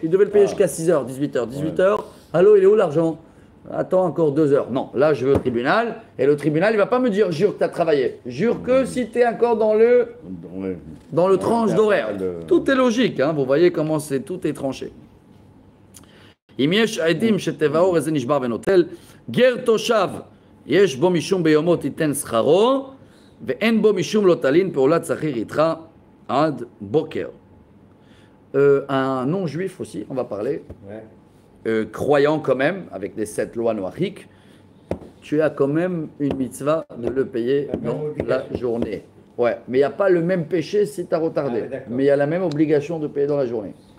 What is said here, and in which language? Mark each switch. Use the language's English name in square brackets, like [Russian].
[French] Il devait le payer jusqu'à 6h, 18h. 18h, allô, il est où l'argent? Attends encore 2 heures. Non, là je vais au tribunal. Et le tribunal, il ne va pas me dire jure que tu as travaillé. Jure que si tu es encore dans le tranche d'horaire. Tout est logique. Hein, vous voyez comment tout est tranché. [Hebrew] אם יש עדים שתבעו איזה נשבר ונוטל, גר תושב, יש בו משום ביומו תיתן שכרו, ואין בו משום לא תלין פעולת שכיר איתך עד בוקר. [French] Un non-juif aussi, on va parler. Ouais. Croyant quand même, avec les 7 lois noachiques, tu as quand même une mitzvah de le payer dans la journée. Ouais, mais il n'y a pas le même péché si tu as retardé. Mais il y a la même obligation de payer dans la journée.